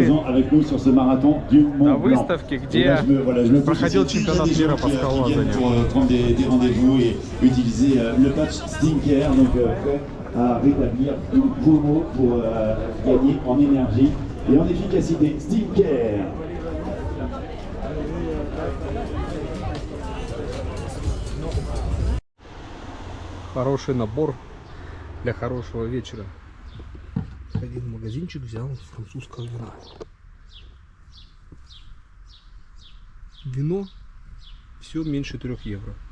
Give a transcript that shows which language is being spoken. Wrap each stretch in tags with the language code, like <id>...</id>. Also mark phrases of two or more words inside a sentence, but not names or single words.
<fr>présent avec nous sur ce marathon du Mont</fr> <ru>на</ru> <fr>Blanc.</fr> <ru>выставке,</ru> <fr>Et</fr> <ru>где</ru> <fr>là, je me</fr> <ru>проходил</ru> <fr>pousse</fr> <ru>чемпионат</ru> <fr>des</fr> <ru>мира</ru> <fr>gens</fr> <ru>по</ru> <fr>qui viennent</fr> <ru>скалолазанию.</ru> <fr>pour prendre des rendez-vous et utiliser le patch Stinker, donc prêt à rétablir tout poumon pour gagner en énergie et en efficacité. Stinker.</fr> <ru>Хороший набор для хорошего вечера. Сходил в магазинчик, взял французского вина. Вино все меньше 3 евро.</ru>